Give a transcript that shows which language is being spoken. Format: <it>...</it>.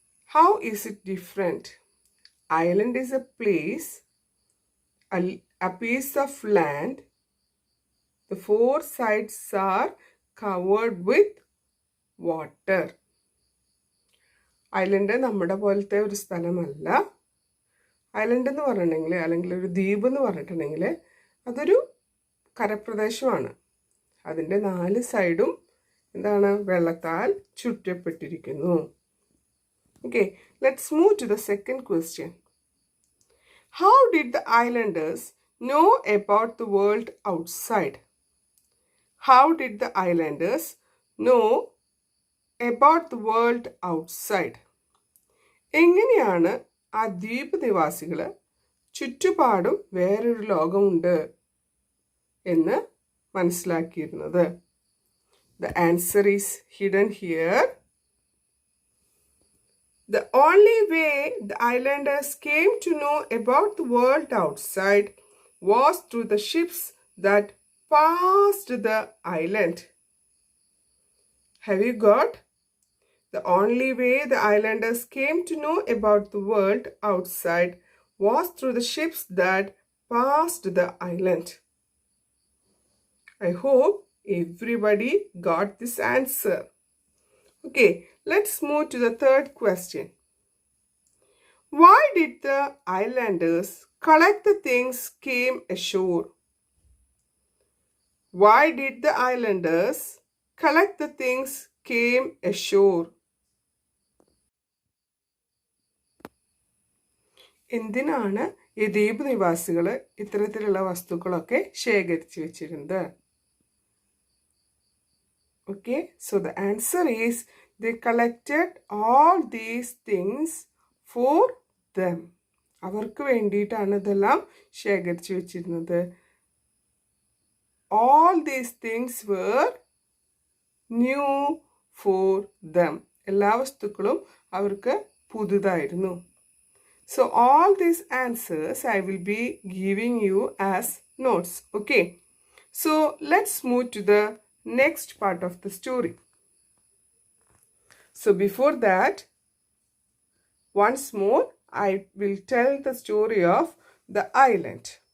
<en>How is it different? Island is a place, a piece of land. The 4 sides are covered with water.</en> <ml>Island നമ്മുടെ പോലത്തെ ഒരു സ്ഥലമല്ല. Island എന്ന് പറഞ്ഞിട്ടുണ്ടെങ്കിൽ, അല്ലെങ്കിൽ ഒരു ദ്വീപ് എന്ന് പറഞ്ഞിട്ടുണ്ടെങ്കിൽ, അതൊരു കരപ്രദേശമാണ്. അതിൻ്റെ 4 സൈഡും എന്താണ്, വെള്ളത്താൽ ചുറ്റപ്പെട്ടിരിക്കുന്നു.</ml> <en>Okay, let's move to the second question. How did the islanders know about the world outside? How did the islanders know about the world outside?</en> <ml>എങ്ങനെയാണ് ആ ദ്വീപ് നിവാസികൾ ചുറ്റുപാടും വേറൊരു ലോകമുണ്ട് എന്ന് മനസ്സിലാക്കിയിരുന്നത്?</ml> <en>The answer is hidden here. The only way the islanders came to know about the world outside was through the ships that passed the island. Have you got? The only way the islanders came to know about the world outside was through the ships that passed the island. I hope everybody got this answer. Okay, let's move to the third question. Why did the islanders collect the things came ashore? Why did the islanders collect the things came ashore?</en> <ml>എന്തിനാണ് ഈ ദ്വീപ് നിവാസികൾ ഇത്തരത്തിലുള്ള വസ്തുക്കളൊക്കെ ശേഖരിച്ചു വെച്ചിരുന്നത്?</ml> <en>Okay, so the answer is they collected all these things for them.</en> <ml>അവർക്ക് വേണ്ടിയിട്ടാണ് ഇതെല്ലാം ശേഖരിച്ചു വെച്ചിരുന്നത്.</ml> <en>All these things were new for them.</en> <ml>എല്ലാ വസ്തുക്കളും അവർക്ക് പുതുതായിരുന്നു.</ml> <en>So all these answers I will be giving you as notes. Okay, so let's move to the next part of the story. So before that, once more I will tell the story of the island.</en>